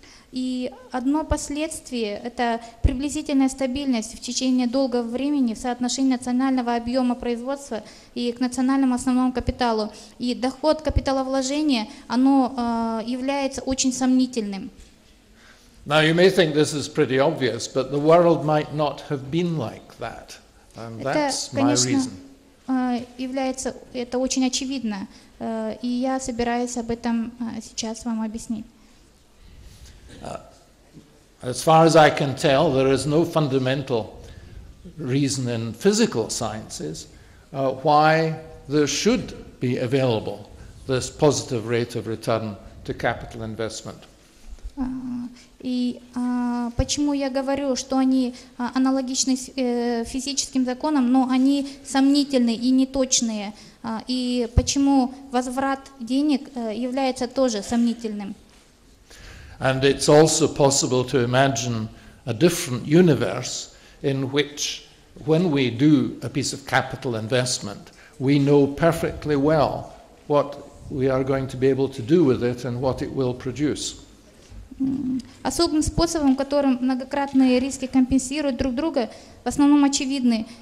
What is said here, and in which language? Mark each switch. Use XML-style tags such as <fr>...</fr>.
<ru>И одно последствие – это приблизительная стабильность в течение долгого времени в соотношении национального объема производства и к национальному основному капиталу. И доход капиталовложения, оно является очень сомнительным.</ru> <en>Now you may think this is pretty obvious, but the world might not have been like that, and that's my reason.</en> <ru>Является, это очень очевидно, и я собираюсь об этом сейчас вам объяснить.</ru> <en>As far as I can tell, there is no fundamental reason in physical sciences why there should be available this positive rate of return to capital investment.</en> <ru>И почему я говорю, что они аналогичны физическим законам, но они сомнительны и неточные, и почему возврат денег является тоже сомнительным.</ru> <en>And it's also possible to imagine a different universe in which, when we do a piece of capital investment, we know perfectly well what we are going to be able to do with it and what it will produce.</en> <ru>Особым способом, которым многократные риски компенсируют друг друга, в основном очевидны.</ru>